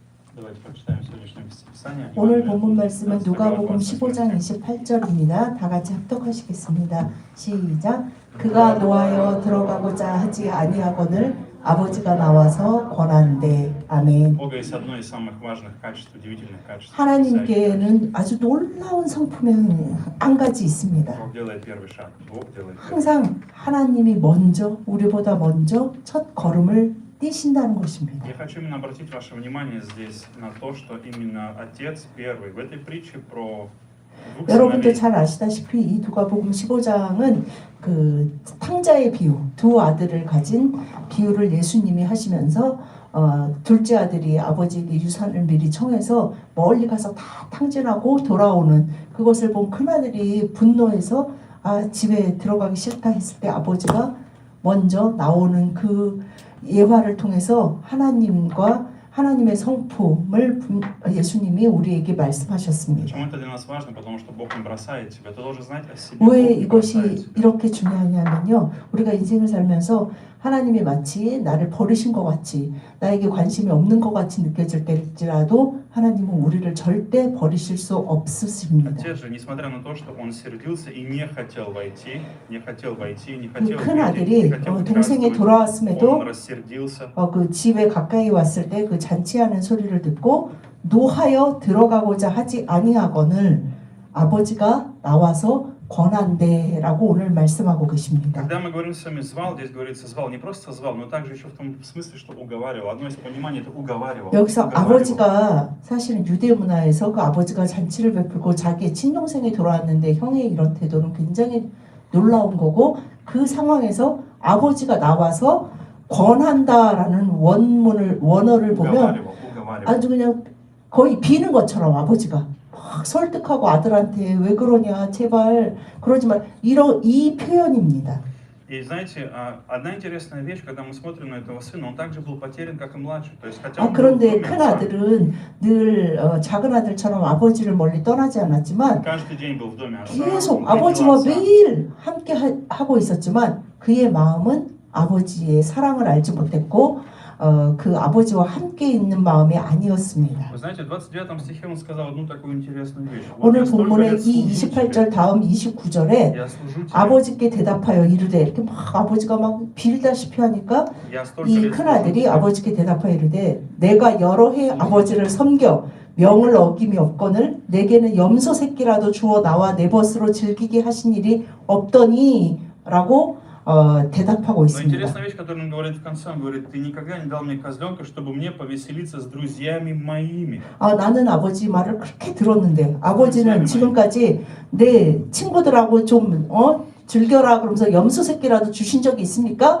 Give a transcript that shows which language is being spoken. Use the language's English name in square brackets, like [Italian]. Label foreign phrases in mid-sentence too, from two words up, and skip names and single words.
[Russian] Давайте прочитаем сегодняшнее Писание. [Korean] 오늘 본문 말씀은 누가복음 15장 28절입니다. 다 같이 합독하시겠습니다. 시작. 그가 노하여 들어가고자 하지 아니하거늘 아버지가 나와서 권한대. 아멘. [Russian] Бога есть одно из самых важных качеств, удивительных качеств. [Korean] 하나님께는 아주 놀라운 성품이 한 가지 있습니다. [Russian] Бог делает первый шаг. Бог делает первый шаг. [Korean] 항상 하나님이 먼저, 우리보다 먼저 첫 걸음을 띄신다는 것입니다. [Russian] Я хочу именно обратить ваше внимание здесь на то, что именно Отец первый в этой притче про двух [Korean] 여러분들 [Russian] сыновей. [Korean] 잘 아시다시피 이 누가복음 15장은 그 탕자의 비유, 두 아들을 가진 비유를 예수님이 하시면서 둘째 아들이 아버지에게 유산을 미리 청해서 멀리 가서 다 탕진하고 돌아오는 그것을 본 큰아들이 분노해서 집에 들어가기 싫다 했을 때 아버지가 먼저 나오는 그 예화를 통해서 하나님의 성품을 예수님이 우리에게 말씀하셨습니다. [Russian] Почему это для нас важно? Потому что Бог не бросает тебя. Ты должен знать о себе. [Korean] 왜 [Russian] Бог не бросает [Korean] 이것이 [Russian] тебя. [Korean] 이렇게 중요하냐면요. 우리가 인생을 살면서 하나님이 마치 나를 버리신 것 같이 나에게 관심이 없는 것 같이 느껴질 때일지라도 하나님은 우리를 절대 버리실 수 없으십니다. [Russian] Отец же, несмотря на то, что он сердился и не хотел войти, не хотел [Korean] 그 큰 [Russian] увидеть, [Korean] 아들이 [Russian] не хотел [Korean] 동생이 [Russian] участвовать, [Korean] 돌아왔음에도 [Russian] он рассердился. [Korean] 그 집에 가까이 왔을 때 그 잔치하는 소리를 듣고 노하여 들어가고자 하지 아니하거늘 아버지가 나와서 권한대라고 오늘 말씀하고 계십니다. [Russian] Когда мы говорим с вами звал, здесь говорится звал, не просто звал, но также еще в том смысле, что уговаривал. Одно из пониманий это уговаривал. [Korean] 여기서 [Russian] Уговаривал. [Korean] 아버지가 사실은 유대 문화에서 그 아버지가 잔치를 베풀고 자기의 친동생이 돌아왔는데 형의 이런 태도는 굉장히 놀라운 거고 그 상황에서 아버지가 나와서 권한다라는 원어를 보면 [Russian] 우가와리고. [Korean] 아주 그냥 거의 비는 것처럼 아버지가 막 설득하고 아들한테 왜 그러냐 제발 그러지 말 이 표현입니다. [Russian] И знаете, одна интересная вещь, когда мы смотрим на этого сына, он также был потерян, как и младший. То есть, хотя он был в [Korean] 그런데 [Russian] доме [Korean] 큰 [Russian] отца, [Korean] 아들은 늘 작은 아들처럼 아버지를 멀리 떠나지 않았지만 [Russian] каждый день был в доме отца, [Korean] 계속 [Russian] он видел [Korean] 아버지와 [Russian] отца. [Korean] 매일 함께 하고 있었지만 그의 마음은 아버지의 사랑을 알지 못했고 그 아버지와 함께 있는 마음이 아니었습니다. [Russian] Вы знаете, в 29 стихе он сказал одну такую интересную вещь. Вот [Korean] 오늘 [Russian] я столько [Korean] 본문의 [Russian] лет [Korean] 이 [Russian] служу [Korean] 28절 [Russian] тебе, [Korean] 다음 29절에 [Russian] я служу тебе, [Korean] 아버지께 대답하여 이르되 이렇게 막 아버지가 막 빌다시피 하니까 [Russian] я столько [Korean] 이 [Russian] лет [Korean] 큰 [Russian] служу [Korean] 아들이 [Russian] тебе. [Korean] 아버지께 대답하여 이르되 내가 여러 해 아버지를 섬겨 명을 어김이 없거늘 내게는 염소 새끼라도 주어 나와 내 벗으로 즐기게 하신 일이 없더니 라고 대답하고 [Russian] Но [Korean] 있습니다. [Russian] интересная вещь, которую он говорит в конце, он говорит, ты никогда не дал мне козленка, чтобы мне повеселиться с друзьями моими. [Korean] 나는 아버지 말을 그렇게 들었는데 아버지는 지금까지 내 친구들하고 좀 즐겨라 그러면서 염소 새끼라도 주신 적이 있습니까?